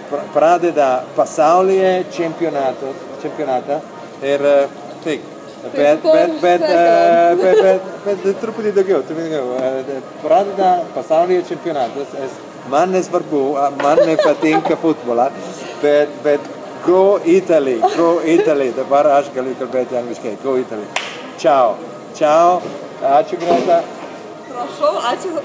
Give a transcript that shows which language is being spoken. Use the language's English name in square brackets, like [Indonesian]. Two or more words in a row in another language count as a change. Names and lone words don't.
[Lithuanian] Pradeda pasaulyje čempionatą ir taip. Bet truputį daugiau. Pradeda pasaulyje čempionatas. Man nesvarbu, man nepatinka futbolą, bet Go Italy. Dabar aš galiu kalbėti angliškai. [English] Go Italy. Ciao. [Lithuanian] Ačiū, Greta. Prašau, ačiū.